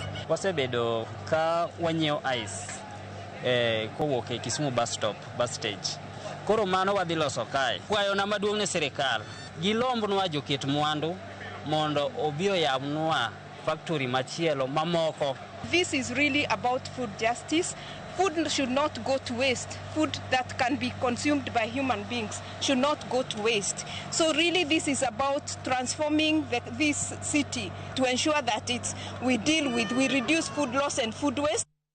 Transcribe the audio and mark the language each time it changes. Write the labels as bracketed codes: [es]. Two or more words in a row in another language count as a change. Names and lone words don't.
[luo] Wasebedo ka wanyiewo ice kowuok e Kisumu bus stage. Koro mano wadhi loso kae. Kwayona maduong' ne sirikal gilombnwa joket mwandu mondo obi oyabnwa factory machielo mamoko. [en] This is really about food justice. Food should not go to waste. Food that can be consumed by human beings should not go to waste. So really this is about transforming this city to ensure that we reduce food loss and food waste.